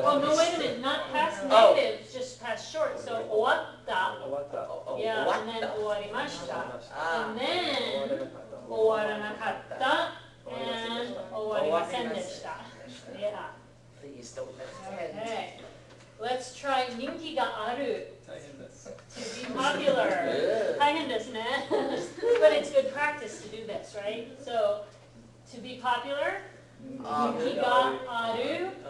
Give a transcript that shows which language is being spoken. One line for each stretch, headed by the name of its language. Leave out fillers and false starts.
English: Oh, no, wait a minute, not past negative, just past short.
Japanese: So 終わった. 終わった。
English: Yeah, and then
Japanese: 終わりました. Ah. And then 終わらなかった.And 終わりませんでした.
English: Yeah. Please don't let it end. Okay. Let's try 人気がある.
Japanese: 大変です。
English: To be popular.
Japanese: 大変ですね.
English: But it's good practice to do this, right? So, to be popular,
Japanese: 人気がある.